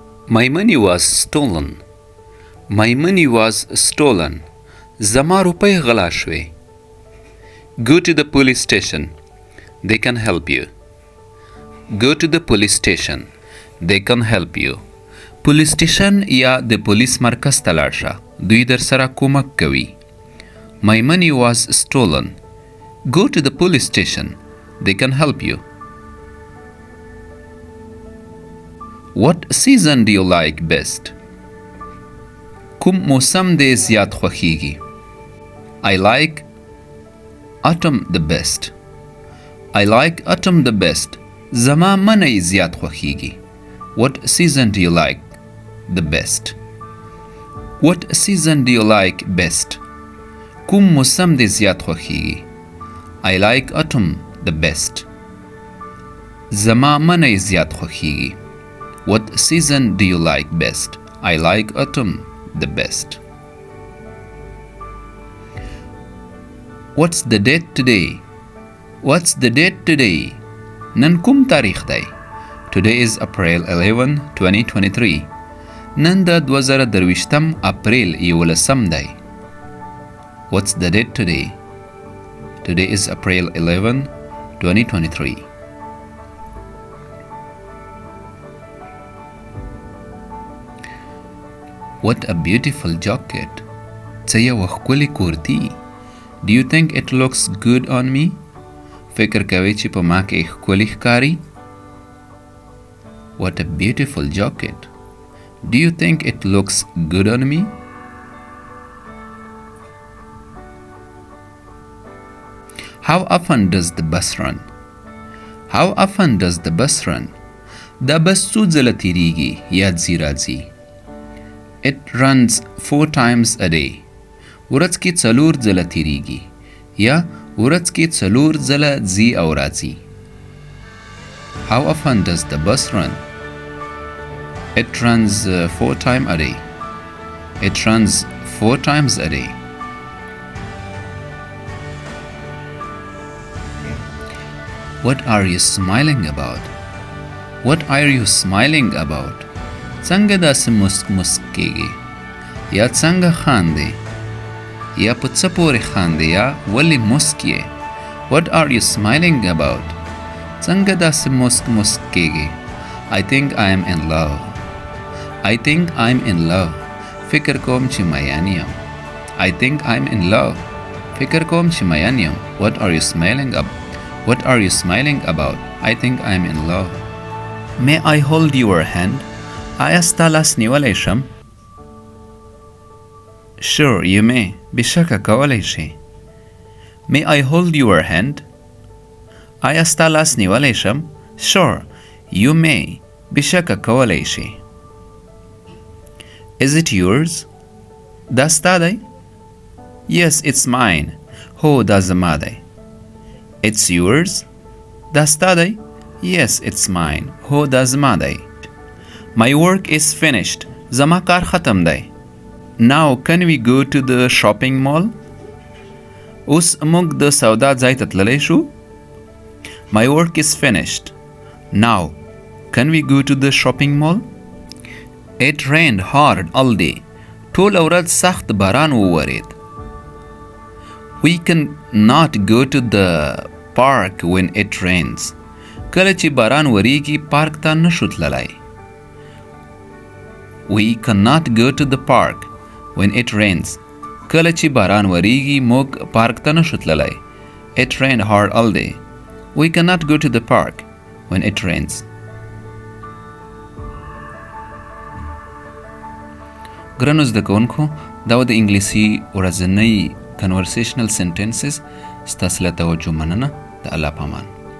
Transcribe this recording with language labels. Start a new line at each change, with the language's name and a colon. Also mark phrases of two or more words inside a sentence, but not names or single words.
English: My money was stolen. My money was stolen.
Pashto: زما روپۍ غلا شوې.
English: Go to the police station. They can help you. Go to the police station. They can help you. police station
Pashto: یا د پولیس مرکز ته لاړ شه. دوی در سره کومک کوي.
English: My money was stolen. Go to the police station. They can help you. What season do you like best?
Pashto: کوم موسم دې زیات خوښیږي؟
English: I like autumn the best. I like autumn the best.
Pashto: زما منی زیات خوښیږي.
English: What season do you like the best? What season do you like best?
Pashto: کوم موسم دې زیات خوښیږي؟
English: I like autumn the best.
Pashto: زما منی زیات خوښیږي.
English: What season do you like best? I like autumn the best. What's the date today? What's the date today?
Pashto: نن کوم تاریخ دی؟
English: Today is April 11, 2023.
Pashto: نن د 2023 اپریل 11 دی.
English: What's the date today? Today is April 11, 2023. What a beautiful jacket.
Pashto: څه یوه ښکلې کورتي.
English: Do you think it looks good on me?
Pashto: فکر کوئ چې په ما کې ښکلې ښکاري؟
English: What a beautiful jacket. Do you think it looks good on me? How often does the bus run? How often does the bus run?
Pashto: دا بس څو ځله تیریږي یا ځي راځي؟
English: It runs 4 times a day.
Pashto: ورځ کې 4 ځله تیریږي یا ورځ کې 4 ځله ځي او راځي.
English: How often does the bus run? It runs 4 times a day. It runs 4 times a day. What are you smiling about? What are you smiling about?
Pashto: څنګه داسې مسک مسک کېږي یا څنګه خاندې یا په څه پورې خاندې یا ولې مسک یې؟
English: What are you smiling about?
Pashto: څنګه داسې مسک مسک کېږي؟
English: I think I am in love. I think I'm in love.
Pashto: فکر کوم چې میین یم.
English: I think I'm in love.
Pashto: فکر کوم چې میین یم.
English: What are you smiling about? What are you smiling about? I think I'm in love. May I hold your hand?
Pashto: آیا ستا لاس نیولی شم؟
English: Sure, you may.
Pashto: بېشکه کولی شې.
English: May I hold your hand?
Pashto: آیا ستا لاس نیولی شم؟
English: Sure, you may.
Pashto: بېشکه کولی شې.
English: Is it yours?
Pashto: دا ستا دی؟
English: Yes, it's mine.
Pashto: هو دا زما دی.
English: It's yours?
Pashto: دا ستا دی؟
English: Yes, it's mine.
Pashto: هو دا زما دی.
English: My work is finished.
Pashto: زما کار ختم دی.
English: Now can we go to the shopping mall?
Pashto: اوس موږ د سودا ځای ته تللی شو.
English: My work is finished. Now can we go to the shopping mall? It rained hard all day.
Pashto: ټول ورځ سخت باران وورید.
English: We can not go to the park when it rains.
Pashto: کله چې باران وریږي پارک ته نشو تللی.
English: We cannot go to the park when it rains.
Pashto: کله چې باران وریږي موږ پارک ته نشو تللی.
English: It rained hard all day. We cannot go to the park when it rains.
Pashto: ګرانو زده کوونکو دا و د انګلیسي ورځنۍ
English: conversational sentences.
Pashto: ستاسو له توجه مننه. د الله په امان.